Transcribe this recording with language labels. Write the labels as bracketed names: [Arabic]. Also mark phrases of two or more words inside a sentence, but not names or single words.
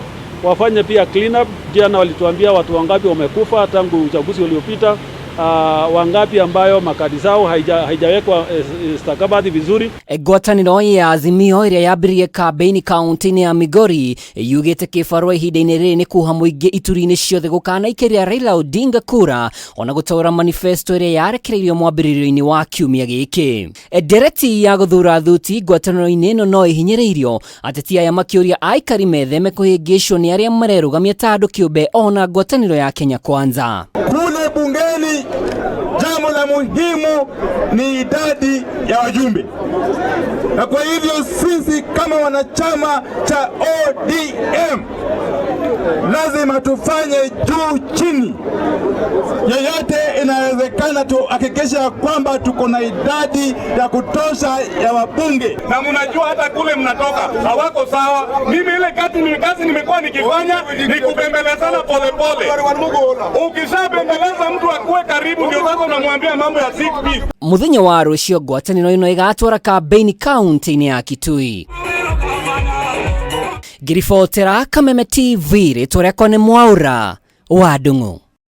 [Swahili] Wafanye pia [English] clean up. [Swahili] Jana walituambia watu wangapi wamekufa tangu uchaguzi uliopita, wangapi ambayo makadi zao haijawekwa stakabadhi vizuri. [Kikuyu] Ngwatanĩro ya Azimio ĩrĩa yambĩrĩirie kambĩini kaunti-ini ya Migori yugĩte kĩbarũa ihinda-inĩ rĩrĩ nĩ kuha mũingĩ ituri-inĩ ciothe gũkanaikĩria Raila Odinga kura ona gũtwara manifesto ĩrĩa yarekereirio mwambĩrĩrio-inĩ wa kiumia gĩkĩ. Dereti ya gũthura thuti ngwatanĩro-inĩ ĩno no ĩhinyĩrĩirio, ateti aya makĩũria aikari metheme kũhĩngĩcwo nĩ arĩa marerũgamia ta andũ kĩũmbe ona ngwatanĩro ya Kenya Kwanza. [Swahili] Kule bungeni jambo la muhimu ni idadi ya wajumbe, na kwa hivyo sisi kama wanachama cha ODM lazima tufanye juu chini, yeyote inawezekana tuhakikisha kwamba tuko na idadi ya kutosha ya wabunge. Na mnajua hata kule mnatoka hawako sawa. Mimi ile kazi nimekuwa nikifanya ni kubembelezana polepole. Ukishabembeleza mtu akuwe karibu ndio sasa unamwambia mambo ya 6P. [Kikuyu] Muthenya wa rũciũ ngwatanĩro ĩno ĩgatwara kambĩini kaunti-inĩ ya Kitui. Ngiribotera Kameme TV rĩtwa rĩakwa nĩ Mwaura wa Ndung'u.